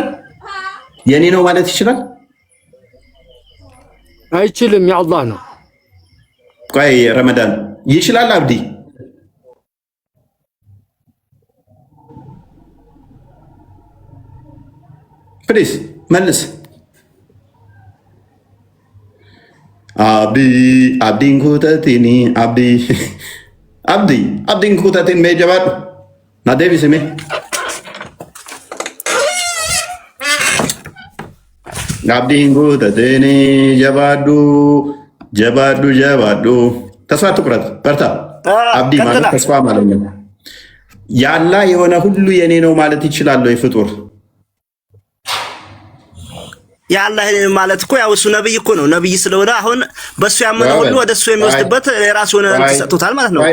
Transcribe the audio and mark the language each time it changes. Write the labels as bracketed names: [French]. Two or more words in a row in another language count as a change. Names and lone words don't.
[Amharic] የኔ ነው ማለት ይችላል? አይችልም። የአላህ ነው። ቆይ ረመዳን ይችላል? አብዲ ፕሊስ መልስ። [Oromo] abdiin kutatini abdiin kutatin mee jabaadhu na deebisime abdiin kutatini jabaadhu [Amharic] ተስፋ አትቁረጥ በርታ። አብዲ ማለት ተስፋ ማለት ነው። የአላህ የሆነ ሁሉ የኔ ነው ማለት ይችላል ወይ ፍጡር? ያላህ ማለት እኮ ያው እሱ ነብይ እኮ ነው። ነብይ ስለሆነ አሁን በሱ ያመነ ሁሉ ወደሱ የሚወስድበት የራሱ ሆነ ተሰጥቶታል ማለት ነው።